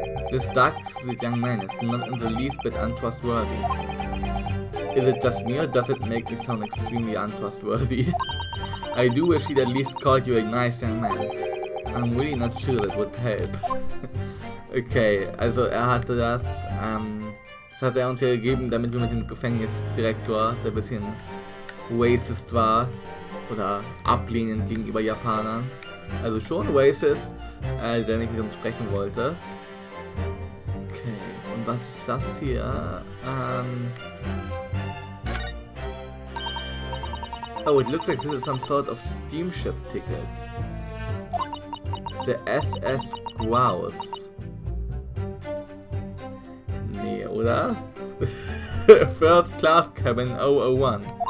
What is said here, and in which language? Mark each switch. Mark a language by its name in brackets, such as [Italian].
[English] This dark-suited young man is not in the least bit untrustworthy. Is it just me or does it make me sound extremely untrustworthy? I do wish he'd at least called you a nice young man. I'm really not sure that would help. Okay, [German] also er hatte das Das hat er uns ja gegeben, damit wir mit dem Gefängnisdirektor, der ein bisschen racist war, oder ablehnend gegenüber Japanern, also schon racist, der nicht mit uns sprechen wollte. Okay, und was ist das hier? [English] Oh, it looks like this is some sort of steamship ticket. The SS Grouse. [German] Nee, oder? [English] First Class Cabin 001.